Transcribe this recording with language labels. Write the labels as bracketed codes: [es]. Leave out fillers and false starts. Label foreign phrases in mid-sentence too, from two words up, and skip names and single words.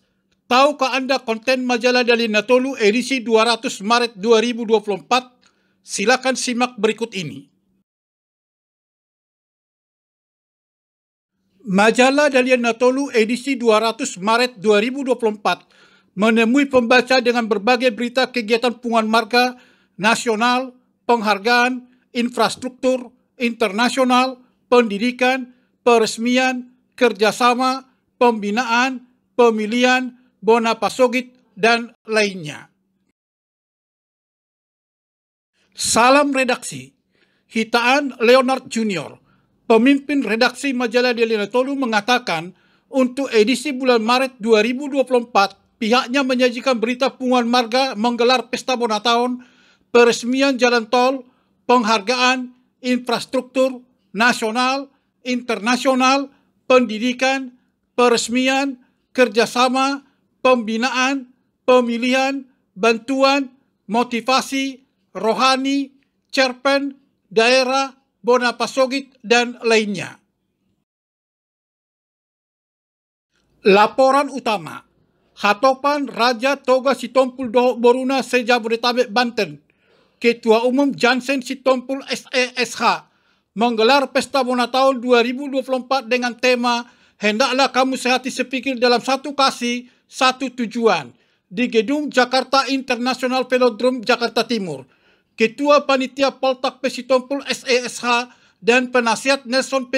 [id] Tahukah Anda konten majalah Dalian Natolu edisi 200 Maret 2024? Silakan simak berikut ini. Majalah Dalian Natolu edisi 200 Maret 2024 menemui pembaca dengan berbagai berita kegiatan punguan marga nasional, penghargaan, infrastruktur, internasional, pendidikan, peresmian, kerjasama, pembinaan, pemilihan, [bbc] bona pasogit, [id] dan lainnya. Salam redaksi. Hitaan Leonard Junior, pemimpin redaksi majalah Dalian Natolu, mengatakan untuk edisi bulan Maret 2024 pihaknya menyajikan berita punguan marga menggelar pesta [bbc] bona tahun, [id] peresmian jalan tol, penghargaan, infrastruktur, nasional, internasional, pendidikan, peresmian, kerjasama, pembinaan, pemilihan, bantuan, motivasi, rohani, cerpen, daerah, [bbc] bona pasogit, [id] dan lainnya. Laporan utama. Hatopan Raja Toga Sitompul Dohok Boruna se-Jabodetabek Banten, Ketua Umum Jansen Sitompul SESH, menggelar Pesta Bona Tahun 2024 dengan tema Hendaklah Kamu Sehati Sepikir Dalam Satu Kasih, Satu Tujuan di Gedung Jakarta International Velodrome, Jakarta Timur. Ketua Panitia Poltak P. Sitompul SESH dan penasihat Nelson P.